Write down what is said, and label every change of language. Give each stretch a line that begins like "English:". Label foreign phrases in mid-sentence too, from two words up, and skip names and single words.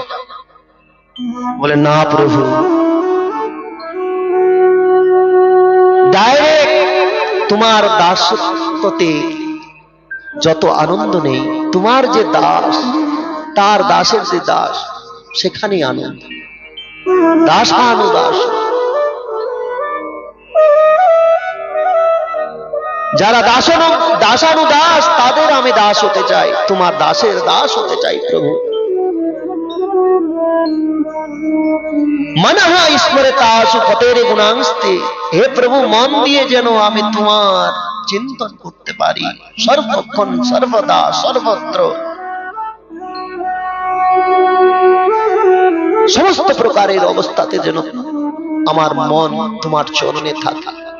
Bangla: বলে, না প্রভু, ডাইরেক্ট তোমার দাসত্বতে যত আনন্দ নেই, তোমার যে দাস তার দাসের যে দাস, সেখানেই আনন্দ। দাসানুদাস, যারা দাসানুদাস তাদের আমি দাস হতে চাই, তোমার দাসের দাস হতে চাই প্রভু।
Sanskrit: मनः स्मरतासु पतिर्गुणांस्ते,
Bangla: হে প্রভু, মন দিয়ে যেন আমি তোমার চিন্তন করতে পারি সর্বক্ষণ সর্বদা সর্বত্র। সমস্ত প্রকারের অবস্থাতে যেন আমার মন তোমার চরণে থাকে।